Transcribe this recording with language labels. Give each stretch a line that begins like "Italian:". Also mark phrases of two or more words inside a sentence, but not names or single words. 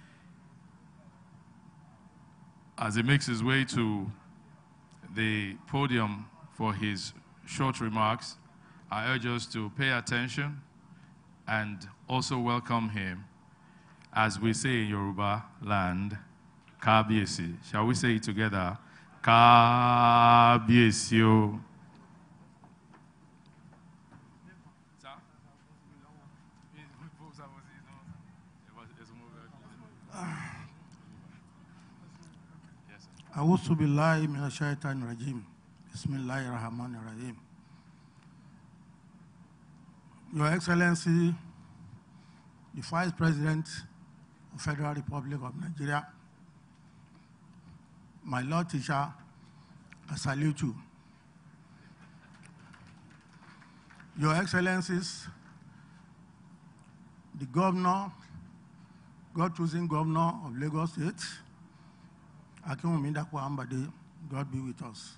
English: As he makes his way to the podium for his short remarks, I urge us to pay attention and also welcome him, as we say in Yoruba land, Kábíyèsí. Shall we say it together?
Yoruba: Kábíyèsí o.
Arabic: أعوذ بالله من الشيطان الرجيم. بسم الله الرحمن الرحيم.
English: Your Excellency, the Vice President of the Federal Republic of Nigeria, my Lord Teacher, I salute you. Your Excellencies, the Governor, God-chosen Governor of Lagos State, Akinwumi Dapo Ambade, God be with us.